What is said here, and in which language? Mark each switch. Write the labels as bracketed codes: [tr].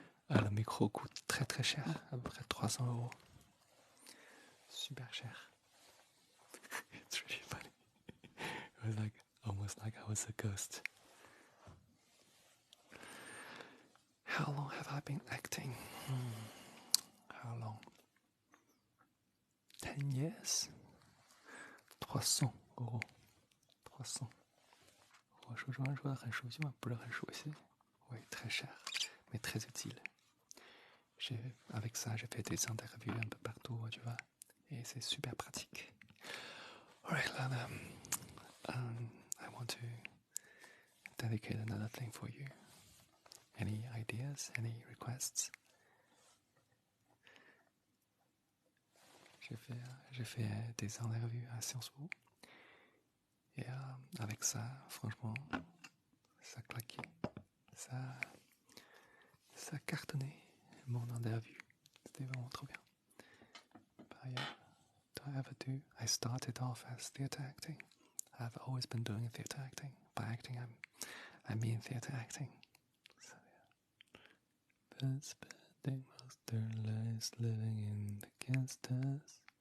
[fr] Le micro coûte très très cher, à peu près 300 €. Super cher. [en] It's really funny. It was like almost like I was a ghost. How long have I been acting? How long? 10 years? [fr] 300 €. 300. [zh] 我说中文说的很熟悉吗？不是很熟悉。 [fr] Oui, très cher, mais très utile. Avec ça, j'ai fait des interviews un peu partout, tu vois. Et c'est super pratique. [en] Alright, Lana. I want to dedicate another thing for you. Any ideas? Any requests? [fr] J'ai fait des interviews à Sciences Po. Et avec ça, franchement, ça claquait. Ça cartonnait mon interview. C'était vraiment trop bien. [en] But yeah, I started off as theater acting. I've always been doing theater acting. By acting, I mean theater acting. So yeah. But spending most their lives living in the gangsters.